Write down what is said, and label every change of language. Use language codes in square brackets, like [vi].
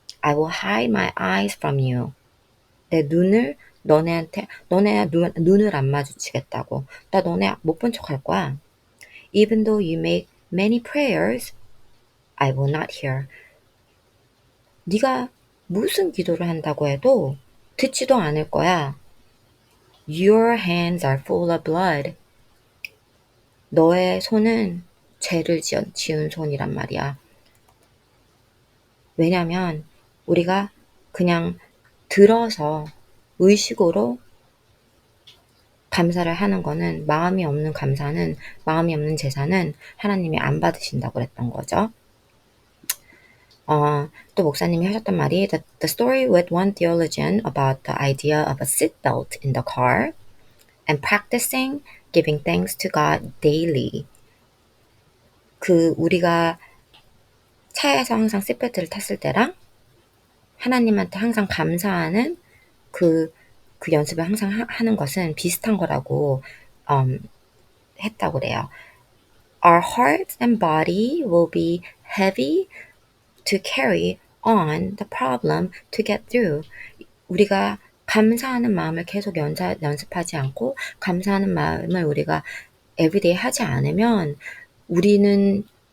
[en] I will hide my eyes from you. [ko] 내 눈을 너네 눈을 안 마주치겠다고. 나 너네 못 본 척 할 거야. [en] Even though you make many prayers, I will not hear. [ko] 네가 무슨 기도를 한다고 해도 듣지도 않을 거야. [en] Your hands are full of blood. [ko] 너의 손은 죄를 지은 손이란 말이야. 왜냐면 우리가 그냥 들어서 의식으로 감사를 하는 거는, 마음이 없는 제사는 하나님이 안 받으신다고 그랬던 거죠. 또 목사님이 하셨던 말이 [en] the story with one theologian about the idea of a seatbelt in the car and practicing giving thanks to God daily. [ko] 우리가 차에서 항상 시트벨트를 탔을 때랑 하나님한테 항상 감사하는 그 연습을 항상 하는 것은 비슷한 거라고 했다고 그래요. [en] Our hearts and body will be heavy to carry on the problem to get through. [ko] 우리가 감사하는 마음을 계속 연습하지 않고 감사하는 마음을 우리가 everyday 하지 않으면 우리는